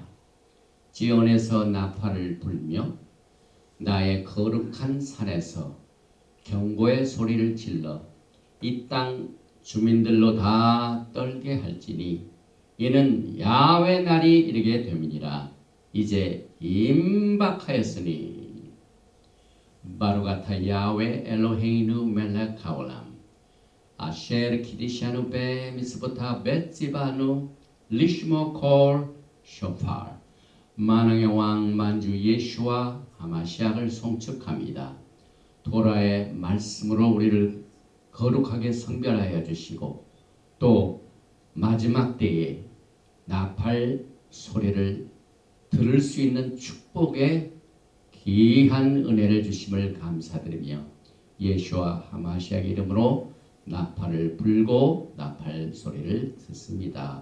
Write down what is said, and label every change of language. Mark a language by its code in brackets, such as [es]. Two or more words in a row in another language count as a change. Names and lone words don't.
[ko] 지온에서 나팔을 불며 나의 거룩한 산에서 경고의 소리를 질러 이 땅 주민들로 다 떨게 할지니 이는 야훼 날이 이르게 됨이니라. 이제 임박하였으니 [he] ברוך אתה יהוה אלוהינו מלך העולם אשר קדשנו ב מצוותיו וציוונו לשמוע קול שופר. [ko] 만왕의 왕 만주 예수와 하마시아를 송축합니다. 토라의 말씀으로 우리를 거룩하게 성별하여 주시고 또 마지막 때에 나팔 소리를 들을 수 있는 축복의 귀한 은혜를 주심을 감사드리며 예수와 하마시아의 이름으로 나팔을 불고 나팔 소리를 듣습니다.